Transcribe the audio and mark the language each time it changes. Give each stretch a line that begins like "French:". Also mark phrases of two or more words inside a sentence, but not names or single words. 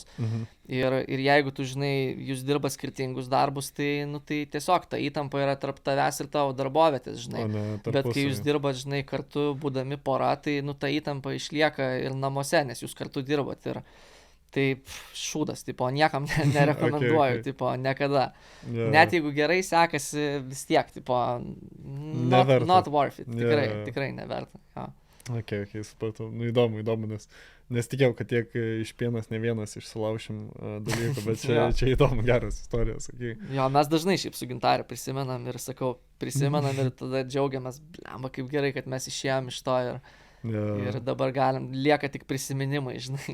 Lithuanian: Ir jeigu tu, žinai, jūs dirba skirtingus darbus, tai, nu, tai tiesiog ta įtampa yra tarp tavęs ir tavo darbovietės, žinai. Bet kai jūs dirbat, žinai, kartu būdami pora, tai, nu, ta įtampa išlieka ir namuose, nes jūs kartu dirbat. Ir tai šūdas, tipo, niekam nerekomenduoju,
English: okay.
Lithuanian: Tipo, niekada.
English: Yeah.
Lithuanian: Net jeigu gerai sekasi, vis tiek, tipo,
English: not worth it.
Lithuanian: Tikrai neverta. Ja. Okay, supratau. Nu, įdomu, nes tikėjau, kad tiek iš pienas ne vienas išsilaušim dalykų, bet čia įdomu, geras istorijas.
English: Okay.
Lithuanian: Jo, mes dažnai šiaip su Gintarė prisimenam ir sakau, ir tada džiaugiamės, blemba, kaip gerai, kad mes išėjom iš to ir dabar lieka tik prisiminimai, žinai.